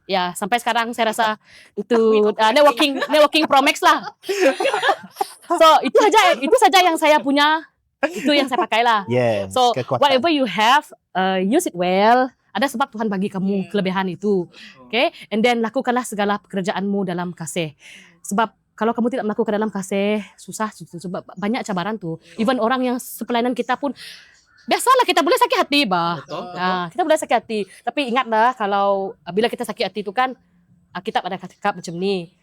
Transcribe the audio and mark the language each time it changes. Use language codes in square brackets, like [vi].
[ms] Ya, sampai sekarang saya rasa itu networking Pro Max lah. So itu saja yang saya punya, itu yang saya pakai lah. [en] Yes, So [ms] kekuatan. [en] whatever you have, use it well. [ms] Ada sebab Tuhan bagi kamu kelebihan itu. [en] Okay, and then [ms] lakukanlah segala pekerjaanmu dalam kasih. Sebab kalau kamu tidak melakukan dalam kasih, susah. Sebab banyak cabaran tuh. Even orang yang sepelayanan kita pun, biasalah kita boleh sakit hati, Betul. kita boleh sakit hati. Tapi ingatlah, kalau bila kita sakit hati itu kan, kita pada cakap macam ni.